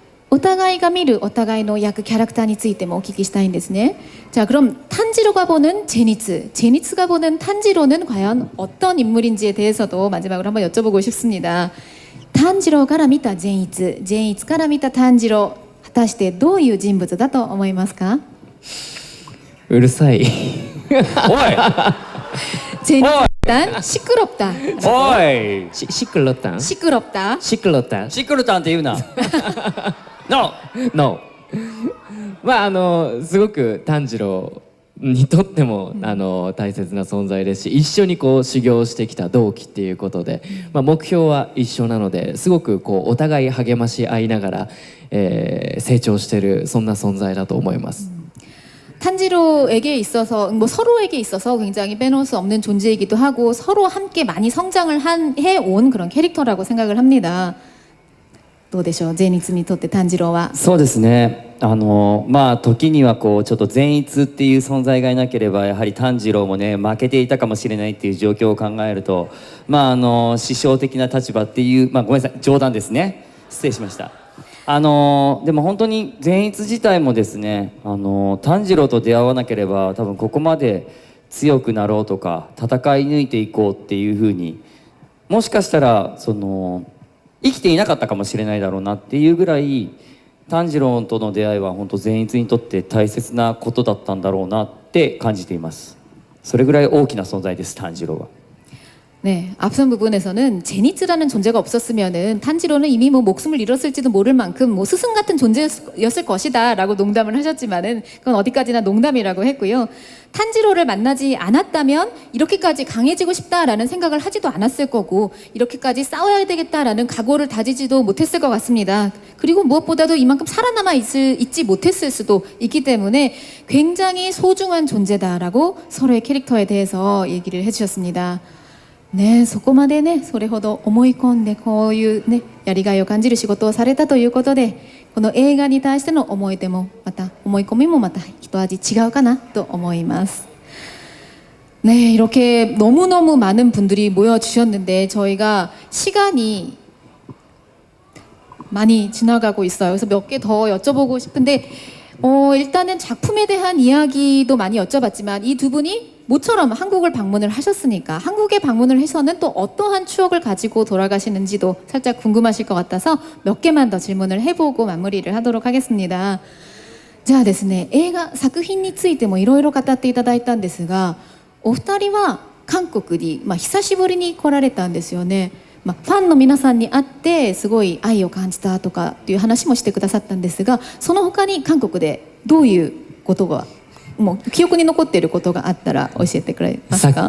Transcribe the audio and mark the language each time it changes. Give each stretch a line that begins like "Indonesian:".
Japanese: お互いが見るお互いの役キャラクターについてもお聞きしたいんですね.
Korean: 자, 그럼 탄지로가 보는 제니츠가 보는 탄지로는 과연 어떤 인물인지에 대해서도 마지막으로 한번 여쭤보고 싶습니다.
Japanese: 炭治郎から見た善逸、善逸から見た炭治郎、果たしてどういう人物だと思いますか？うるさい。
Korean: 재밌다, 시끄럽다.
Japanese: おいシクロタン
Korean: 시끄럽다. シクロタン
Japanese: シクルタンって言うなノ No まあすごく炭治郎にとっても大切な存在ですし、一緒にこう修行してきた同期っていうことで、まあ、目標は一緒なのですごくこうお互い励まし合いながら、成長してるそんな存在だと思います。
Korean: 탄지로에게 있어서 뭐 서로에게 있어서 굉장히 빼놓을 수 없는 존재이기도 하고 서로 함께 많이 성장을 해온 그런 캐릭터라고 생각을 합니다.
Japanese: どうでしょう、善逸にとって炭治郎は。そうですねまあ時にはこうちょっと善逸っていう存在がいなければやはり炭治郎もね負けていたかもしれないっていう状況を考えるとまあ師匠的な立場っていうまあごめんなさい冗談ですね失礼しましたでも本当に善逸自体もですね炭治郎と出会わなければ多分ここまで強くなろうとか戦い抜いていこうっていうふうにもしかしたら生きていなかったかもしれないだろうなっていうぐらい炭治郎との出会いは本当善逸にとって大切なことだったんだろうなって感じています。それぐらい大きな存在です炭治郎は。
Korean: 네, 앞선 부분에서는 제니츠라는 존재가 없었으면은 탄지로는 이미 뭐 목숨을 잃었을지도 모를 만큼 뭐 스승 같은 존재였을 것이다라고 농담을 하셨지만은 그건 어디까지나 농담이라고 했고요. 탄지로를 만나지 않았다면 이렇게까지 강해지고 싶다라는 생각을 하지도 않았을 거고 이렇게까지 싸워야 되겠다라는 각오를 다지지도 못했을 것 같습니다. 그리고 무엇보다도 이만큼 살아남아 있지 못했을 수도 있기 때문에 굉장히 소중한 존재다라고 서로의 캐릭터에 대해서 얘기를 해주셨습니다.
Japanese: ね、そこまでねそれほど思い込んでこういうねやりがいを感じる仕事をされたということでこの映画に対しての思い出もまた思い込みもまた一味違うかなと思います。
Korean: 네, 이렇게 너무너무 많은 분들이 모여주셨는데 저희가 시간이 많이 지나가고 있어요. 그래서 몇 개 더 여쭤보고 싶은데 일단은 작품에 대한 이야기도 많이 여쭤봤지만 이 두 분이 모처럼 한국을 방문을 하셨으니까 한국에 방문을 해서는 또 어떠한 추억을 가지고 돌아가시는지도 살짝 궁금하실 것 같아서 몇 개만 더 질문을 해보고 마무리를 하도록 하겠습니다.
Japanese: じゃあですね、映画作品についてもいろいろ語っていただいたんですが、お二人は韓国に、久しぶりに来られたんですよね。ファンの皆さんに会ってすごい愛を感じたとかっていう話もしてくださったんですが、その他に韓国でどういうことがもう記憶に残っていることがあったら教えてくれますか？